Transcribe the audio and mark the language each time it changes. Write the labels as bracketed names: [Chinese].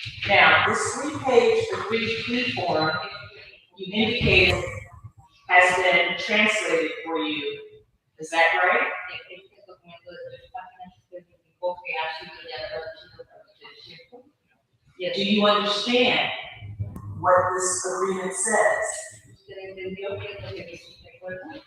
[English] Now, this 3-page agreed plea form you indicated has been translated for you. Is that right? [Spanish] Este documento de 3 páginas usted indicó que ha sido ya traducido para usted, ¿cierto? [English] Yes. Do you understand what this agreement says? [Spanish] ¿Usted entendió qué es lo que dice este acuerdo?